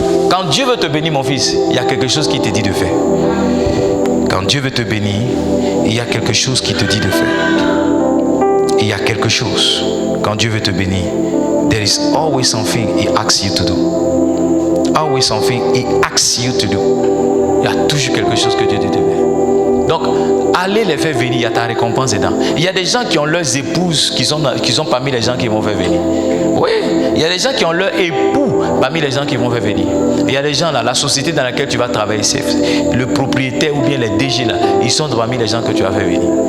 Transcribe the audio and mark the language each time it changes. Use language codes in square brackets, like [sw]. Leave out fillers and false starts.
[fr] Quand Dieu veut te bénir, mon fils, il y a quelque chose qui te dit de faire. Quand Dieu veut te bénir, il y a quelque chose qui te dit de faire. Il y a quelque chose. Quand Dieu veut te bénir, [en] there is always something He asks you to do. Always something He asks you to do. [fr] Il y a toujours quelque chose que Dieu te dit de faire. Donc, allez les faire venir, il y a ta récompense dedans. Il y a des gens qui ont leurs épouses qui sont parmi les gens qui vont faire venir. Oui, il y a des gens qui ont leur époux parmi les gens qui vont faire venir. Il y a des gens là, la société dans laquelle tu vas travailler, c'est le propriétaire ou bien les DG là, ils sont parmi les gens que tu vas faire venir.